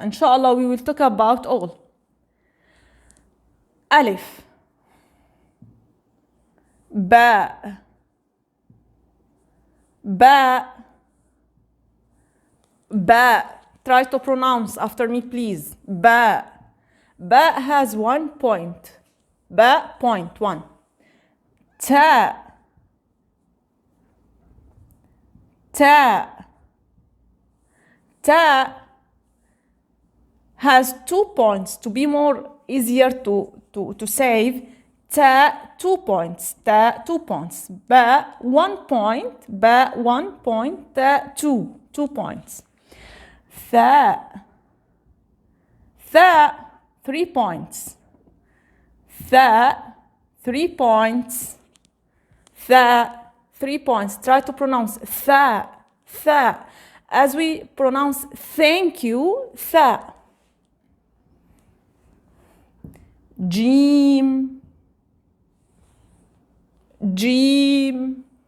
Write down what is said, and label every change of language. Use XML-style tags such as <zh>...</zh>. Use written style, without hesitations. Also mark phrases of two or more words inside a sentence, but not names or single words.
<en>Inshallah, we will talk about all.</en> <ar>Alif. Ba. Ba. Ba.</ar> <en>Try to pronounce after me, please. Ba. Ba has 1 point. Ba, point 1. Ta.</en> <ar>Ta.</ar> <en>Ta has 2 points. To be more easier to save, ta 2 points. Ta 2 points. Ba 1 point. Ba 1 point. Ta 2 points. Tha. Tha 3 points. Tha 3 points. Tha 3 points. Try to pronounce tha. Tha. As we pronounce thank you, tha.</en> <ar>Jim. Jim.</ar>